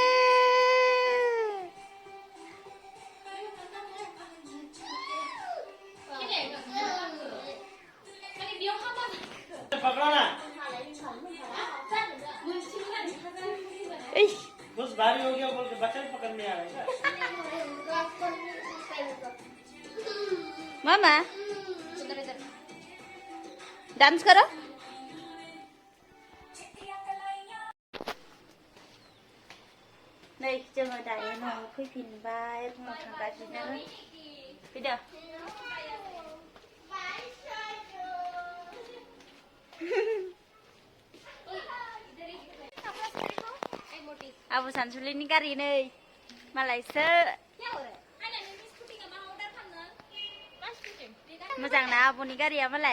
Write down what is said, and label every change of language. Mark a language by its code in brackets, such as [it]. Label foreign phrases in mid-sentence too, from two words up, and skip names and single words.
[hi] बस भारी हो गया बोल के बच्चा पकड़ने आ रहा है। मामा डांस करो। [brx] नै जोङो दायो न'आव फैफिनबाय रुमाव थांगासिनो। फैदो। आबु सानसुलिनि गारि नै मालायसो मोजां ना आबुनि गारिया मालाय।